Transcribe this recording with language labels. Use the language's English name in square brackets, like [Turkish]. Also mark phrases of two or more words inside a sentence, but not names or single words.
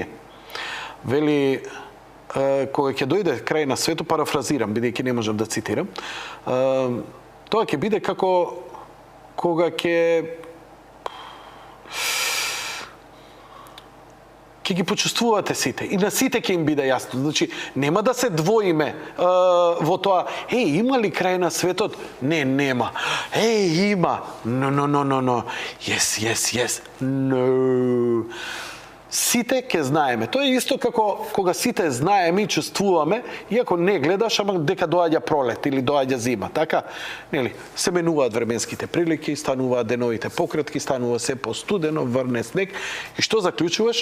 [Macedonian] Вели, кога ќе дојде крај на светот, парафразирам, бидејќи не можам да цитирам, тоа ќе биде како кога ќе ги почувствувате сите и на сите ќе им биде јасно. Значи, нема да се двоиме во тоа, има ли крај на светот? Не, нема. Има. [English] No. Yes. No. [Macedonian] Сите ќе знаеме. Тоа е исто како кога сите знаеме и чувствуваме, иако не гледаш, ама дека доаѓа пролет или доаѓа зима, така? Нели? Се менуваат временските прилики, стануваат деновите пократки, станува се постудено, врне снег и што заклучуваш?